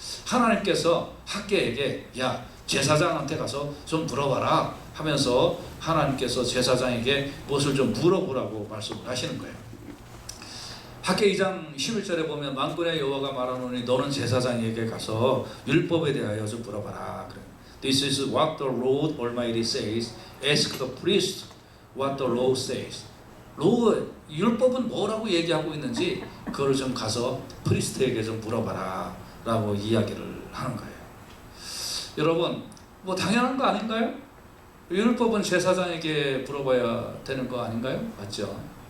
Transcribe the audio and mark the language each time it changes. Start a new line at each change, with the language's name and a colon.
Korean: 하나님께서 학계에게 야 제사장한테 가서 좀 물어봐라 하면서 하나님께서 제사장에게 무엇을 좀 물어보라고 말씀을 하시는 거예요. 학계 2장 11절에 보면 만군의 여호와가 말하노니 너는 제사장에게 가서 율법에 대하여 좀 물어봐라.
English: This is what the Lord Almighty says. Ask the priest what the law says.
Korean: 율법은 뭐라고 얘기하고 있는지 그걸 좀 가서 프리스트에게 좀 물어봐라 라고 이야기를 하는 거예요. 여러분 뭐 당연한 거 아닌가요? 율법은 제사장에게 물어봐야 되는 거 아닌가요? 맞죠?